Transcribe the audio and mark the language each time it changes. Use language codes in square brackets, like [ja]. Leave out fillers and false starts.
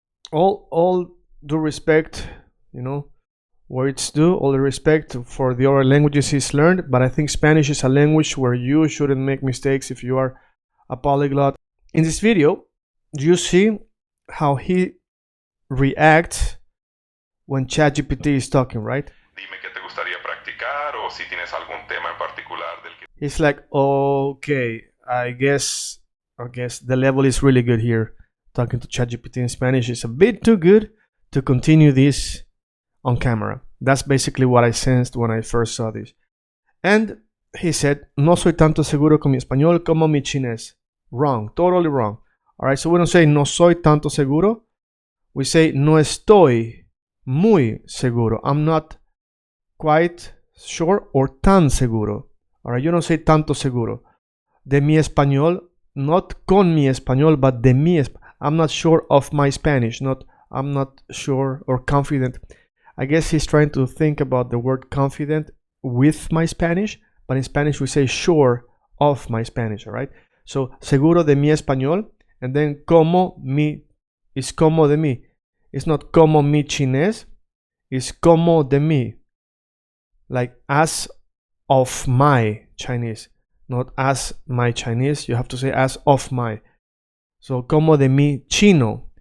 [en] All due respect, you know, where it's due, all the respect for the other languages he's learned, but I think Spanish is a language where you shouldn't make mistakes if you are a polyglot. In this video, you see how he reacts when ChatGPT is talking, right? [es] Dime qué te gustaría practicar o si tienes algún tema en particular del que... [en] He's like, okay, I guess the level is really good here. Talking to ChatGPT in Spanish is a bit too good to continue this on camera. That's basically what I sensed when I first saw this. And he said, [es] no soy tanto seguro con mi español como mi chinés. [en] Wrong, totally wrong. All right, so we don't say [es] no soy tanto seguro. We say no estoy muy seguro. [en] I'm not quite sure or [es] tan seguro. [en] All right, you don't say [es] tanto seguro. De mi español, [en] not [es] con mi español, [en] but [es] de mi español. [en] I'm not sure of my Spanish, I'm not sure or confident. I guess he's trying to think about the word confident with my Spanish, but in Spanish we say sure of my Spanish, all right? [es] So, seguro de mi español, [en] and then [es] como mi is como de mi. [en] It's not [es] como mi chinés, it's como de mi. [en] Like as of my Chinese, not as my Chinese. You have to say as of my. So, [es] como de mi chino.